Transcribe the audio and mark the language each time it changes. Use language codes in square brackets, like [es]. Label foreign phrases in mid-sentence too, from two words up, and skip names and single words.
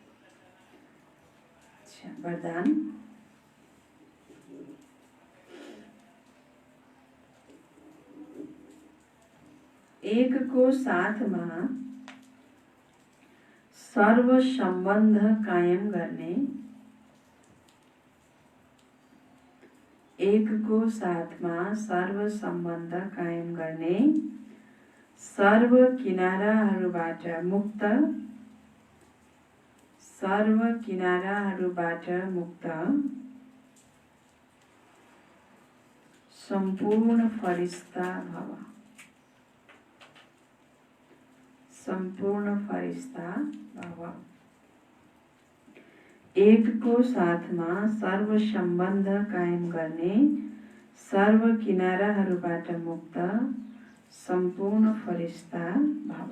[ne] वरदान एकको साथमा सर्व सम्बन्ध कायम गर्ने, एकको साथमा सर्व सम्बन्ध कायम गर्ने, सर्व किनाराहरूबाट मुक्त, सर्व किनाराहरूबाट मुक्त सम्पूर्ण फरिश्ता भव, सम्पूर्ण फरिश्ता भव। एकको साथमा सर्व सम्बन्ध कायम गर्ने, सर्व किनाराहरूबाट मुक्त सम्पूर्ण फरिश्ता भव।